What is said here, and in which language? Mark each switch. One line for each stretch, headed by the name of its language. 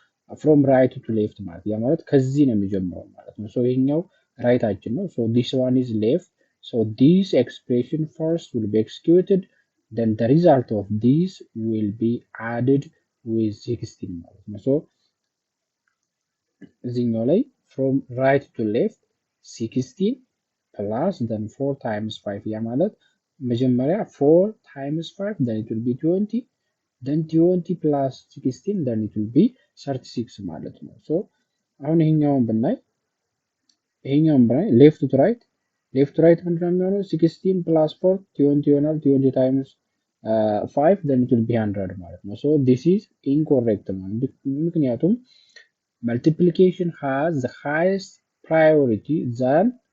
English: From right to left
Amharic: ማለት ያ ማለት ከዚህ ነው የሚጀምረው ማለት ነው። ይሄኛው ራይታችን ነው።
English: this one is left. This expression first will be executed, then the result of this will be added with 16
Amharic: ማለት ነው። እዚህኛው ላይ
English: from right to left 16 plus then 4 times 5
Amharic: ያ ማለት መጀመሪያ
English: 4 times 5 then it will be 20, then 20 plus 16 then it will be 36
Amharic: ማለት ነው። አሁን ይሄኛውን ብናይ left to right ምንድነው የሚሆነው?
English: 16 plus 4 20 ይሆናል። 20 times 5 then it will be 100 ማለት ነው። this is incorrect
Amharic: ማለት ምክንያቱም
English: multiplication has the highest priority than